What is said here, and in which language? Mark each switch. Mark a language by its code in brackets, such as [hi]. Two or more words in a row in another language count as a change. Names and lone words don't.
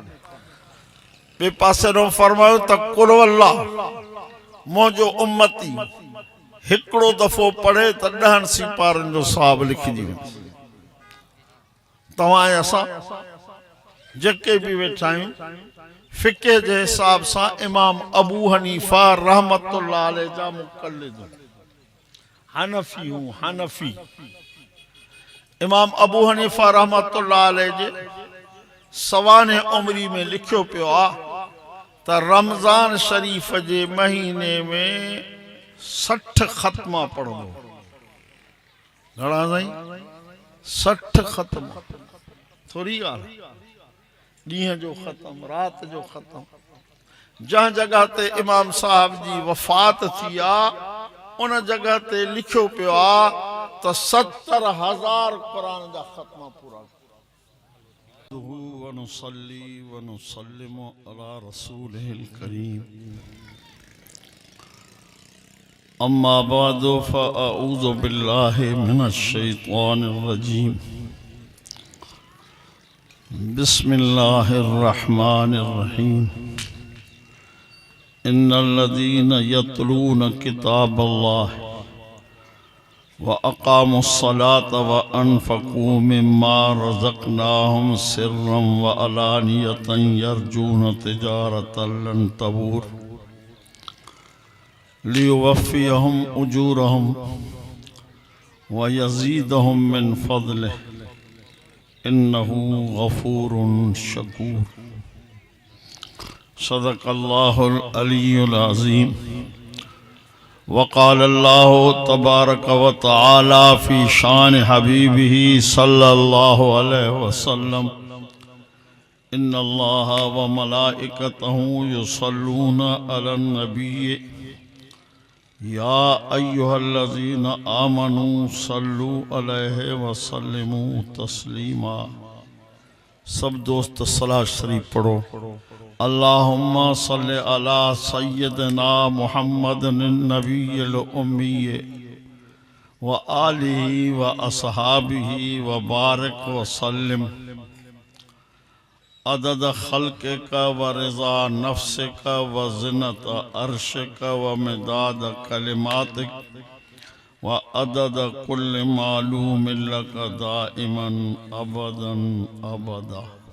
[sd] ॿिए पासे ॾों फरमायो त कुल वल्लाह मुंहिंजो उम्मती हिकिड़ो दफ़ो पढ़े त 10 सिपारनि जो सवाब लिखिजी वेंदो। तव्हां ऐं असां जेके बि वेठा आहियूं फ़िक़े जे हिसाब सां इमाम अबू हनीफ़ा [ar] رحمة الله عليه [sd] जा मुक़ल्लिद हनफी हूं, हनफी। इमाम अबू हनीफ़ा [ar] رحمة الله عليه [sd] जे सवाने उमरी में लिखियो पियो आहे त रमज़ान शरीफ़ जे महीने में 60 ख़त्मा पढ़ंदो। घणा साईं? 60 ख़त्मा, थोरी ॻाल्हि। ॾींहं जो ख़त्म, रात जो ख़त्म। जंहिं जगह ते इमाम साहब जी वफ़ात थी आहे उन जगह ते लिखियो पियो आहे त 70,000 क़ुरान जा ख़त्मा पूरा। [ar] ونصلي ونسلم على رسوله الكريم. أما بعد فأعوذ بالله من الشيطان الرجيم. بسم الله الرحمن الرحيم. إن الذين يتلون كتاب الله وأقاموا الصلاة وأنفقوا مما رزقناهم سرا وعلانية يرجون تجارة لن تبور ليوفيهم أجورهم ويزيدهم من فضله إنه غفور شكور. صدق الله العلي العظيم. وقال الله تبارك وتعالى في شأن حبيبه صلى الله عليه وسلم إن الله وملائكته يصلون على النبي يا أيها الذين آمنوا صلوا عليه وسلموا تسليما. [sd] सब दोस्त सलाह शरीफ पढ़ो। [ar] اللهم صل على سيدنا محمد النبي الأمي وآله وأصحابه وبارك وسلم عدد خلقك ورضا نفسك وزنة عرشك ومداد كلماتك وعدد كل معلوم لك دائما أبدا أبدا.